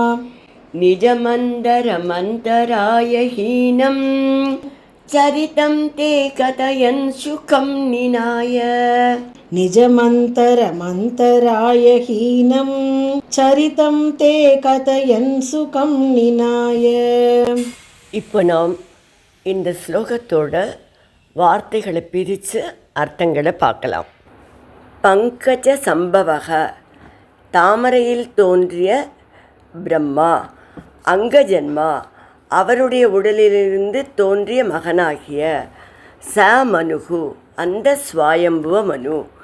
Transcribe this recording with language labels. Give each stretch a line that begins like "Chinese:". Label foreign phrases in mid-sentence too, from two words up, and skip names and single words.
Sanskrit: निजमन्तरमन्तराय हीनं चरितं ते कथयन् सुखं निनाय निजमन्तरमन्तराय हीनं चरितं ते कथयन् सुखं निनाय.
Tamil: இப்போ நாம் இந்த ஸ்லோகத்தோட வார்த்தைகளை பிரித்து அர்த்தங்களை பார்க்கலாம்.
Sanskrit: पङ्कज सम्भवक
Tamil: தாமரையில் தோன்றிய பிரம்மா, அங்கஜன்மா அவருடைய உடலிலிருந்து தோன்றிய மகனாகிய ச மனுகு அந்த ஸ்வயம்புவ மனு,